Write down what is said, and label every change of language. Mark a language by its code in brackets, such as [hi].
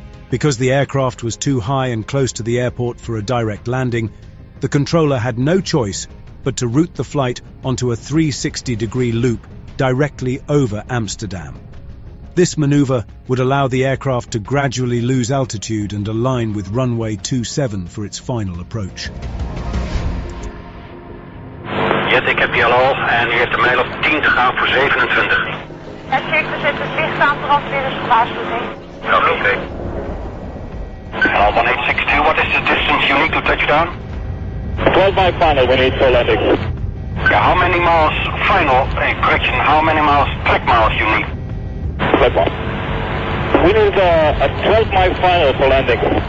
[en] Because the aircraft was too high and close to the airport for a direct landing, the controller had no choice but to route the flight onto a 360-degree loop directly over Amsterdam. This maneuver would allow the aircraft to gradually lose altitude and align with runway 27 for its final approach. [nl] Jet, ik heb yellow en u heeft een mijl op 10 te gaan voor 27. Het check, we zetten het licht aan, brandweer is gewaarschuwd. Oké. [en] 1862, what is the distance you need to touchdown? 12 by final, we need for landing. Yeah, how many miles final, correction, how many miles track miles you need? Flight 1. We need a 12 mile final for landing.